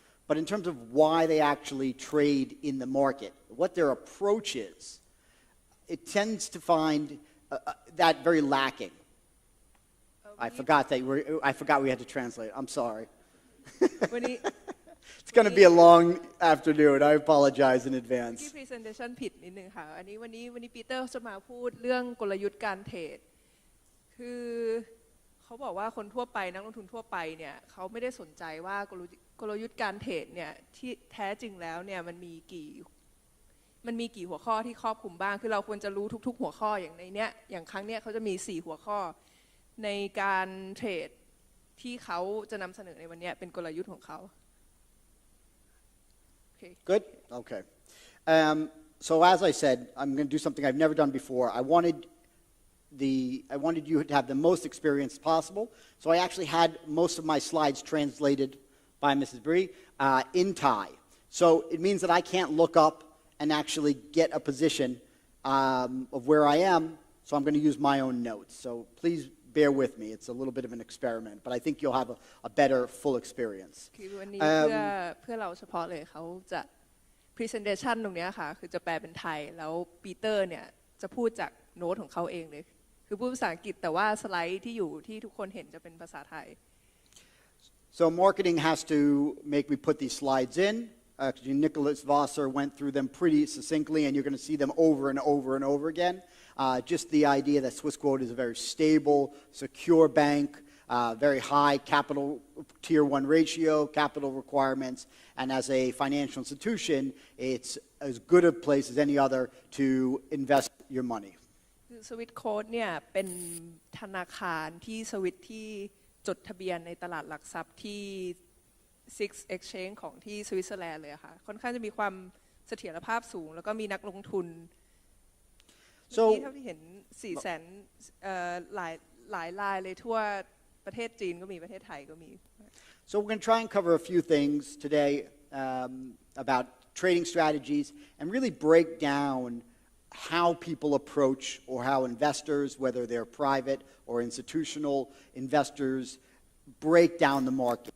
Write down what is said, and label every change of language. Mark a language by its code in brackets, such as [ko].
[en] But in terms of why they actually trade in the market, what their approach is, it tends to find that very lacking. I forgot we had to translate. I'm sorry. It's going to be a long afternoon. I apologize in advance. [th] ที่ presentation ผิดนิดนึงค่ะอันนี้วันนี้ปีเตอร์จะมาพูดเรื่องกลยุทธ์การเทรดคือเขาบอกว่าคนทั่วไปนักลงทุนทั่วไปเนี่ยเขาไม่ได้สนใจว่ากลยุทธ์การเทรดเนี่ยที่แท้จริงแล้วเนี่ยมันมีกี่หัวข้อที่ครอบคลุมบ้างคือเราควรจะรู้ทุกๆหัวข้ออย่างในเนี้ยอย่างครั้งเนี้ยเขาจะมี4หัวข้อในการเทรดที่เขาจะนำเสนอในวันนี้เป็นกลยุทธ์ของเขา Okay. [en] Good? Okay. So as I said, I'm going to do something I've never done before. I wanted you to have the most experience possible. So I actually had most of my slides translated by Mrs. Bree in Thai. So it means that I can't look up and actually get a position of where I am. So I'm going to use my own notes. So please bear with me. It's a little bit of an experiment, but I think you'll have a better full experience. [th] คือวันนี้เพื่อเราเฉพาะเลยเขาจะ presentation ตรงนี้ค่ะคือจะแปลเป็นไทยแล้วปีเตอร์เนี่ยจะพูดจากโน้ตของเขาเองเลยคือพูดภาษาอังกฤษแต่ว่าสไลด์ที่อยู่ที่ทุกคนเห็นจะเป็นภาษาไทย [en] So marketing has to make me put these slides in. Nicholas Wasser went through them pretty succinctly, and you're going to see them over and over and over again. Just the idea that Swissquote is a very stable, secure bank, very high capital tier 1 ratio, capital requirements, and as a financial institution, it's as good a place as any other to invest your money. [th] Swissquote เนี่ยเป็นธนาคารที่สวิตที่จดทะเบียนในตลาดหลักทรัพย์ที่ Six Exchange ของที่สวิตเซอร์แลนด์เลยค่ะค่อนข้างจะมีความเสถียรภาพสูงแล้วก็มีนักลงทุนที่เท่าที่เห็น 400,000 หลายรายเลยทั่วประเทศจีนก็มีประเทศไทยก็มี [en] So we're going to try and cover a few things today about trading strategies and really break down how people approach or how investors, whether they're private or institutional investors, break down the market.